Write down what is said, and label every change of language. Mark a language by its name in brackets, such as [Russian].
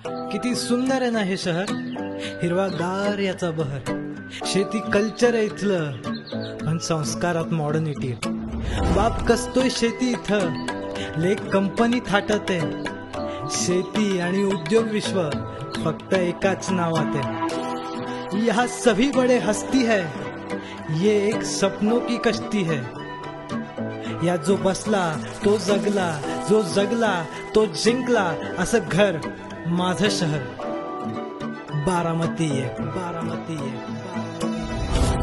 [Marathi] किती सुंदर आहे ना हे शहर, हिरवागार याचा बहर. शेती कल्चर आहे इथलं, पण संस्कारात मॉडर्निटी. बाप कसतोय शेती इथं, लेक कंपनी थाटत आहे. शेती आणि उद्योग विश्व फक्त एकाच नावात [Hindi] है. यहाँ सभी बड़े हस्ती है, ये एक सपनों की कश्ती है. [Marathi] या जो बसला तो जगला, जो जगला तो जिंकला, असं घर माझं शहर बारामती आहे. बारामती आहे.